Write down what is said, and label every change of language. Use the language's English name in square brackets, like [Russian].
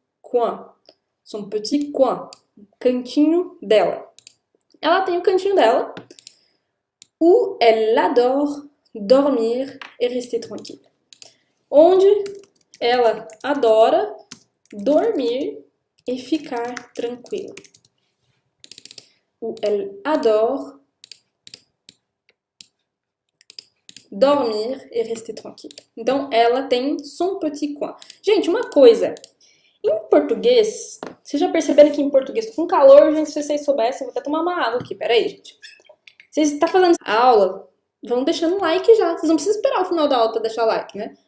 [French] Coin, son petit coin, cantinho dela. [Portuguese] Ela tem o cantinho dela, [French] où elle adore dormir et rester tranquille. [Portuguese] Onde ela adora dormir e ficar tranquila. [French] Où elle adore dormir et rester tranquille. [Portuguese] Então, ela tem [French] son petit coin. [Portuguese] Gente, uma coisa. Em português, vocês já perceberam que em português, com calor, gente, se vocês soubessem, eu vou até tomar uma água aqui. Peraí, gente. Vocês estão fazendo a aula, vão deixando like já. Vocês não precisam esperar o final da aula para deixar like, né?